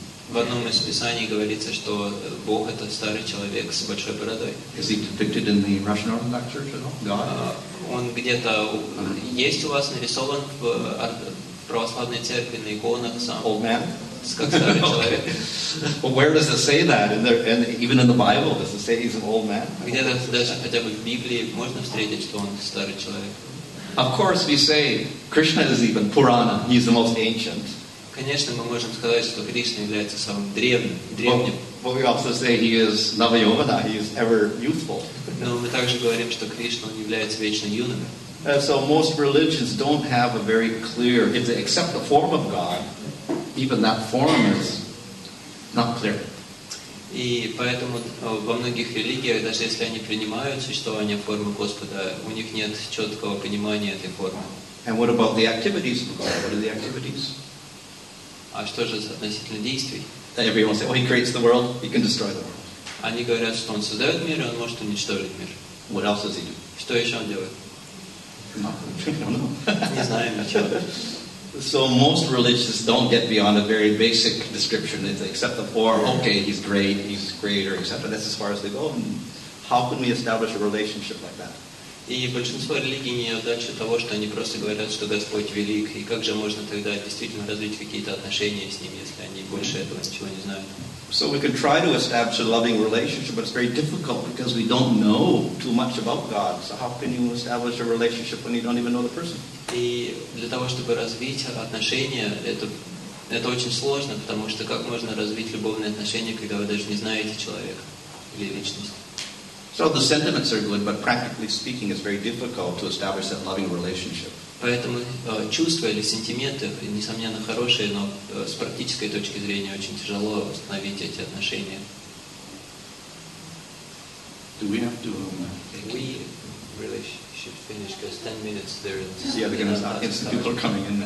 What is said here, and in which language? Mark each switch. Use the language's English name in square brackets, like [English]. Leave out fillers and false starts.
[Russian] В одном из писаний говорится, что Бог это старый человек с большой бородой. [English] Is he depicted in the Russian Orthodox Church at all? God? [Russian] Он где-то есть у вас нарисован в православной церкви на иконах сам. [English] Old man? [Russian] Как старый человек. [English] Well, where does it say that? And even in the Bible, does it say he's an old man? [Russian] Где-то даже хотя бы в Библии можно встретить, что он старый человек. [English] Of course, we say Krishna is even Purana. He's the most ancient. [Russian] Конечно, мы можем сказать, что Кришна является самым древним. [English] But we also say he is Navayovana, he is ever youthful. [Russian] Но мы также говорим, что Кришна он является вечно юным. [English] So most religions don't have a very clear, if they accept the form of God, even that form is not clear. [Russian] И поэтому во многих религиях, даже если они принимают существование формы Господа, у них нет четкого понимания этой формы. [English] And what about the activities of God? What are the activities? [Russian] А что же относительно действий? [English] Then everyone will say, oh, he creates the world, he can destroy the world. [Russian] Они говорят, что он создает мир, и он может уничтожить мир. [English] What else does he do? [Russian] Что еще он делает? [English] I don't know. [Russian] Не знаем ничего. [English] So most religions don't get beyond a very basic description. They accept the form, okay, he's greater, etc. That's as far as they go. And how can we establish a relationship like that? [Russian] И большинство религий не идет дальше того, что они просто говорят, что Господь велик, и как же можно тогда действительно развить какие-то отношения с Ним, если они больше этого ничего не знают. [English] So we can try to establish a loving relationship, but it's very difficult because we don't know too much about God. So how can you establish a relationship when you don't even know the person? [Russian] И для того, чтобы развить отношения, это очень сложно, потому что как можно развить любовные отношения, когда вы даже не знаете человека или личность? [English] So the sentiments are good, but practically speaking, it's very difficult to establish that loving relationship. [Russian] Поэтому чувства или сентименты, несомненно, хорошие, но с практической точки зрения очень тяжело установить эти отношения. [English] Do we have to? We really should finish because 10 minutes there is. Yeah, they're going to start. Some people are coming in now.